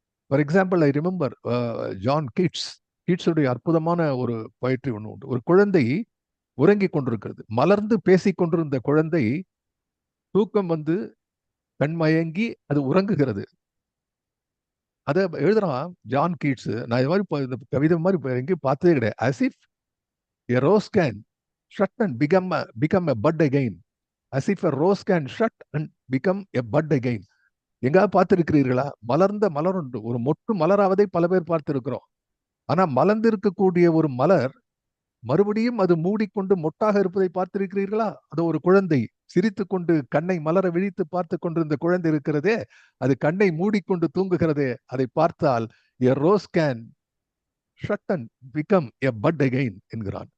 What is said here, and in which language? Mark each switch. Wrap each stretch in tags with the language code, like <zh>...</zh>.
<en>for example, I remember</en> <ta>John கீட்ஸுடைய அற்புதமான ஒரு poetry ஒன்று உண்டு. ஒரு குழந்தை உறங்கி கொண்டிருக்கிறது. மலர்ந்து பேசிக் கொண்டிருந்த குழந்தை தூக்கம் கண்மயங்கி அது உறங்குகிறது. அதை எழுதுறான் ஜான் கீட்ஸ். நான் இது மாதிரி இந்த கவிதை மாதிரி எங்கேயும் பார்த்ததே கிடையாது.</ta> <en>as if A rose can shut and become a bud again, as if a rose can shut and become a bud again.</en> <ta>எங்காவது பார்த்திருக்கிறீர்களா? மலர்ந்த மலர் உண்டு, ஒரு மொட்டு மலராவதை பல பேர் பார்த்திருக்கிறோம். ஆனா மலர்ந்திருக்கக்கூடிய ஒரு மலர் மறுபடியும் அது மூடிக்கொண்டு மொட்டாக இருப்பதை பார்த்திருக்கிறீர்களா? அது ஒரு குழந்தை சிரித்துக் கொண்டு கண்ணை மலர விழித்து பார்த்து கொண்டிருந்த குழந்தை இருக்கிறதே, அது கண்ணை மூடிக்கொண்டு தூங்குகிறதே, அதை பார்த்தால்</ta> <en>a rose can shut and become a bud again</en> <ta>என்கிறான்.</ta>